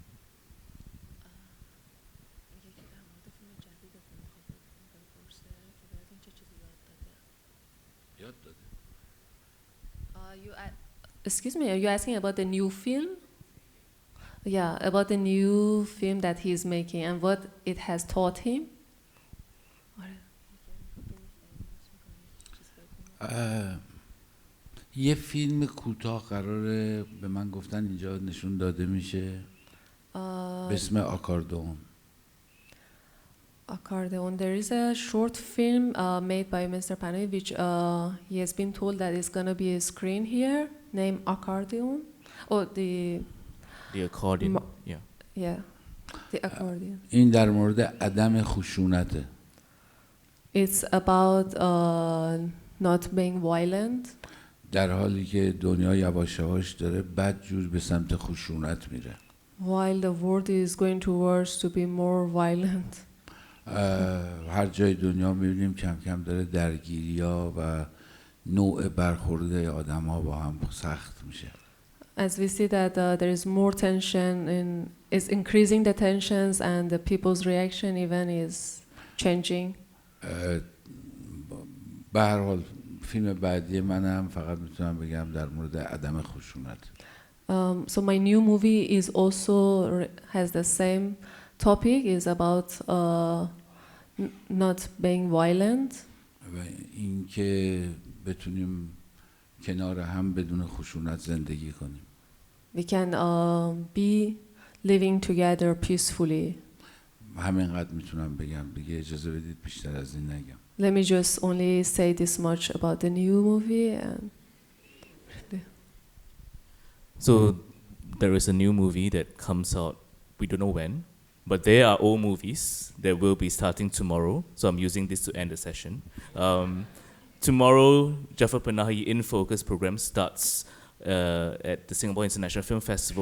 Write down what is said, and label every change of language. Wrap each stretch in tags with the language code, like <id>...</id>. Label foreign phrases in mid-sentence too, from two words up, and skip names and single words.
<en>Excuse me, are you asking about the new film? Yeah, about the new film that he's making and what it has taught him?</en> <fa>یه فیلم کوتاه قراره به من گفتن اینجا نشون داده میشه به اسم آکاردئون.</fa> <en>Accordion. There is a short film made by Mr. Panahi, which he has been told that is going to be a screen here, named Accordion. Oh, the accordion. Yeah, the accordion.</en> <fa>این در مورد عدم خشونته.</fa> <en>It's about not being violent.</en> <fa>در حالی که دنیا یواش یواش داره بدجور به سمت خشونت میره.</fa> <en>While the world is going towards to be more violent.</en> <fa>هر جای دنیا میبینیم کم کم داره درگیری‌ها و نوع برخورد آدم‌ها با هم سخت میشه.</fa> <en>As we see that there is more tension is increasing the tensions and the people's reaction even is changing.</en> <fa>به هر حال فیلم بعدی منم فقط میتونم بگم در مورد عدم خشونت.</fa> <en>So my new movie is also has the same topic, is about not being violent.</en> <fa>و اینکه بتونیم کنار هم بدون خشونت زندگی کنیم.</fa> <en>We can be living together peacefully.</en> <fa>همینقدر میتونم بگم دیگه اجازه بدید بیشتر از این نگم.</fa> <en>Let me just only say this much about the new movie. And So there is a new movie that comes out, we don't know when, but there are old movies that will be starting tomorrow. So I'm using this to end the session. Tomorrow, Jafar Panahi In Focus program starts at the Singapore International Film Festival.</en>